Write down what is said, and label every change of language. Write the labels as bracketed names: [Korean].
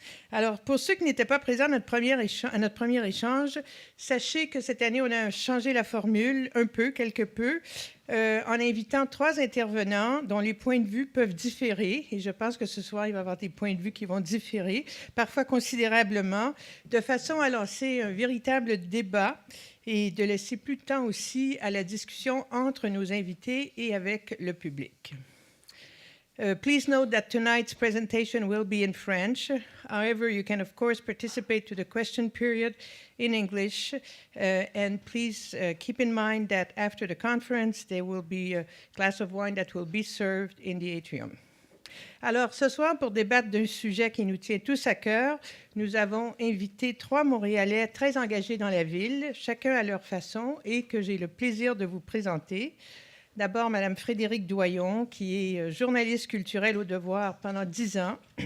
[French] Alors, pour ceux qui n'étaient pas présents à notre premier échange, sachez que cette année, on a changé la formule quelque peu, en invitant 3 intervenants dont les points de vue peuvent différer. Et je pense que ce soir, il va y avoir des points de vue qui vont différer, parfois considérablement, de façon à lancer un véritable débat et de laisser plus de temps aussi à la discussion entre nos invités et avec le public. [English] Please note that tonight's presentation will be in French. However, you can, of course, participate to the question period in English. And please keep in mind that after the conference, there will be a glass of wine that will be served in the atrium. [French] Alors, ce soir, pour débattre d'un sujet qui nous tient tous à cœur, nous avons invité 3 Montréalais très engagés dans la ville, chacun à leur façon, et que j'ai le plaisir de vous présenter. D'abord, Mme Frédérique Doyon, qui est journaliste culturelle au Devoir pendant 10 ans.